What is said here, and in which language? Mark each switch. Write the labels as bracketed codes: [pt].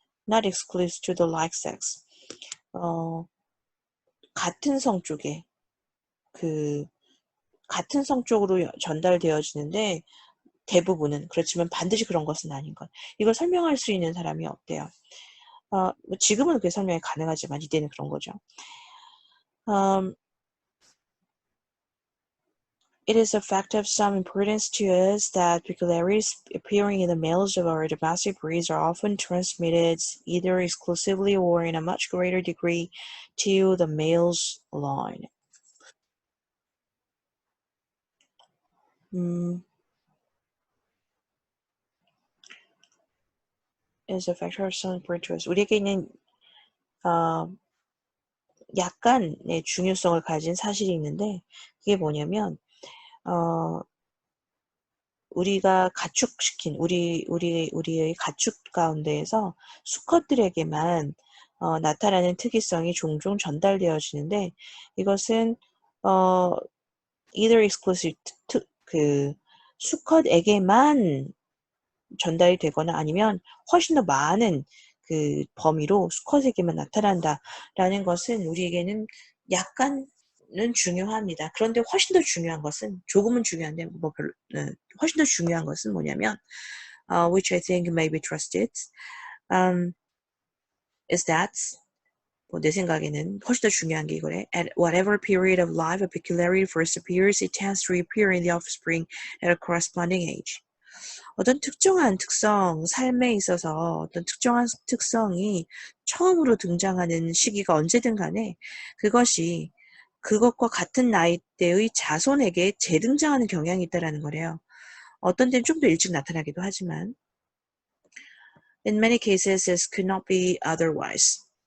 [en] not exclusive to the like sex, [ko] 같은 성 쪽에 같은 성 쪽으로 전달되어지는데 대부분은. 그렇지만 반드시 그런 것은 아닌 것. 이걸 설명할 수 있는 사람이 없대요. 뭐 지금은 그게 설명이 가능하지만 이때는 그런 거죠. [en] Um, it is a fact of some importance to us that peculiarities appearing in the males of our domestic breeds are often transmitted either exclusively or in a much greater degree to the male's line. Is a factor of some importance to us. [ko] 우리에게는 약간의 중요성을 가진 사실이 있는데 그게 뭐냐면 우리가 가축시킨 우리의 가축 가운데에서 수컷들에게만 나타나는 특이성이 종종 전달되어지는데 이것은 [en] either exclusive [ko] 그 수컷에게만 전달이 되거나 아니면 훨씬 더 많은 그 범위로 수컷에게만 나타난다라는 것은 우리에게는 약간은 중요합니다. 그런데 훨씬 더 중요한 것은 조금은 중요한데 뭐 별로 훨씬 더 중요한 것은 뭐냐면 [en] which I think may be trusted is that [ko] 내 생각에는 훨씬 더 중요한 게 이거래. [en] At whatever period of life a peculiarity first appears, it tends to reappear in the offspring at a corresponding age. 어떤 특정한 특성, 삶에 있어서 어떤 특정한 특성이 처음으로 등장하는 시기가 언제든 간에 그것이 그것과 같은 나이대의 자손에게 재등장하는 경향이 있다라는 거래요. [ko] 어떤 때는 좀 더 일찍 나타나기도 하지만 [en] In many cases, this could not be otherwise.